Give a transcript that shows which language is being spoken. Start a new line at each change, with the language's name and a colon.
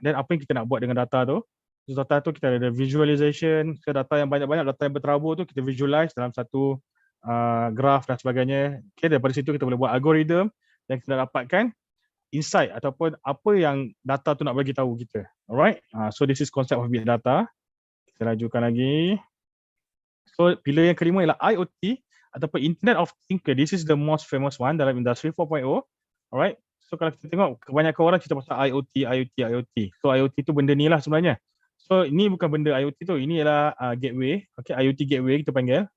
Malay: Dan apa yang kita nak buat dengan data tu? Data tu kita ada visualization, data yang banyak-banyak, data yang berterabur tu kita visualize dalam satu graph dan sebagainya. Okay, daripada situ kita boleh buat algorithm dan kita dapatkan insight ataupun apa yang data tu nak bagi tahu kita.
English: Alright, so this is concept of big data.
Malay: Kita lajukan lagi. So pillar yang kelima ialah IoT ataupun Internet of Things.
English: This is the most famous one
Malay: dalam industri 4.0.
English: Alright.
Malay: So kalau kita tengok kebanyakan orang cerita pasal IoT. So IoT tu benda ni lah sebenarnya. So ini bukan benda IoT tu, ini ialah gateway. Okay, IoT gateway kita panggil.